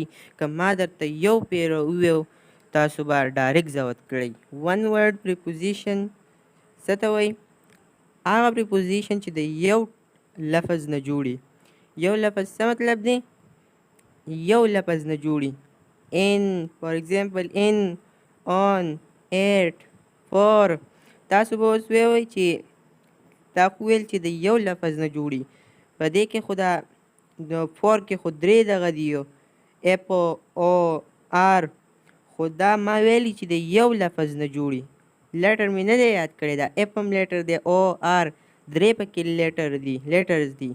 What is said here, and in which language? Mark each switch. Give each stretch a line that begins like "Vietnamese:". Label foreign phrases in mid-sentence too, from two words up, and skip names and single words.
Pashto: که ما درته یو پیره وویو تاسو به ډایرکټ ضبط کړئ.
English: one word preposition
Pashto: څه ته وایي؟ هغه پریپوزیشن چې د یو لفظ نه جوړي. یو لفظ څه مطلب دی؟ یو لفظ نه جوړي.
English: in for example in, on, at, for.
Pashto: تاسو به اوس ووایئ چې دا خو ویل چې د یو لفظ نه جوړي، په دې کې خو دا د فور کې خو درې دغه دي، اف او آر، خو دا ما ویلي چې د یو لفظ نه جوړي. لیټر مې نه دی یاد کړی، دا اف هم لیټر دی، او آر درې پکې لیټرز دي.